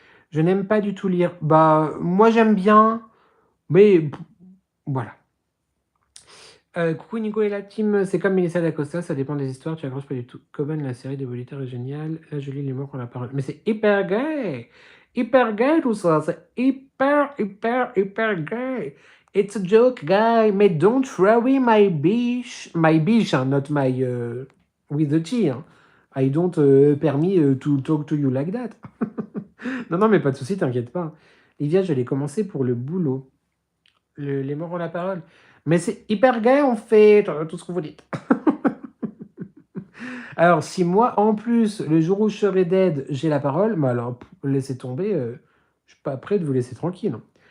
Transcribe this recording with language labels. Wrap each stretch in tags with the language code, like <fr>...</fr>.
<fr>Je n'aime pas du tout lire. Bah, moi j'aime bien, mais voilà. Coucou Nico et la team, c'est comme Melissa D'Acosta, ça dépend des histoires, tu accroches pas du tout. Coben, la série de Bolitaire est géniale. Là, je lis Les morts ont la parole. Mais c'est hyper gay! Hyper gay tout ça, c'est hyper gay.</fr> <en>It's a joke, guy, mais don't throw away my biche. My biche, hein, not my with the T. Hein. I don't permis to talk to you like that.</en> <fr>Non, non, mais pas de souci, t'inquiète pas. Livia, je l'ai commencé pour le boulot. Les morts ont la parole. Mais c'est hyper gay, en fait, tout ce que vous dites. Alors, si moi, en plus, le jour où je serai dead, j'ai la parole, bah alors, laissez tomber, je suis pas prêt de vous laisser tranquille. Hein.</fr>